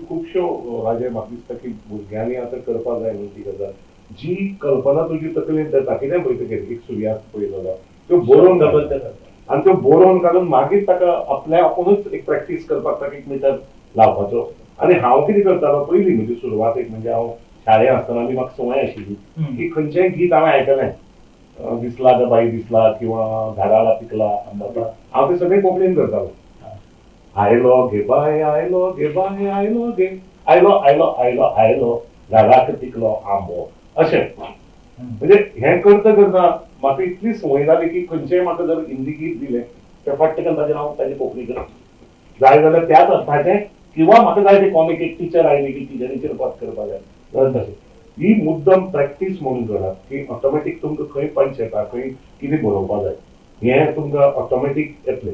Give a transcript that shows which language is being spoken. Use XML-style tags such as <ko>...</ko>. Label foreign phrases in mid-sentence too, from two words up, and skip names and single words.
<kok>खुबश्यो राजे म्हाका दिसता की भुरग्यांनी आतां करपाक जाय म्हणून ती गजाल जी कल्पना तुजी तकलेन येता कितें पळयतकीर एक सुर्यास्त पळयलो जाल्यार त्यो बरोवन आनी त्यो बरोवन काडून मागीर ताका आपल्या आपुणूच एक प्रॅक्टीस करपाक ताका एक मिटर लावपाचो आनी हांव कितें करतालो पयलीं म्हणजे सुरवातेक म्हणजे हांव शाळेंत आसतना आमी म्हाका संवय आशिल्ली की खंयचेंय गीत हांवें आयकलें</kok> <mr>दिसला ग बाई दिसला</mr> <kok>किंवा</kok> <mr>झाडाला पिकला आंबा</mr> <kok>हांव ते सगळें कोंकणीन करतालो आयलो गे बाय आयलो गे बाय आयलो गे आयलो आयलो आयलो आयलो झाडाक पिकलो आंबो अशें म्हणजे हें करता करता म्हाका इतली संवय जाली की खंयचेंय म्हाका जर हिंदी गीत दिलें तें फट्टकन ताजेर हांव ताजी कोंकणी करता जाय जाल्यार त्याच अर्थाचें किंवा म्हाका जाय ते कॉमीक एक टिचर आयली की टिचरीचेर पास करपाक जाय जाल्यार तशें ही मुद्दम प्रॅक्टीस म्हणून करात की ऑटोमॅटीक तुमकां खंय पंच येता खंय कितें बरोवपाक जाय हें तुमकां ऑटोमॅटीक येतलें</kok>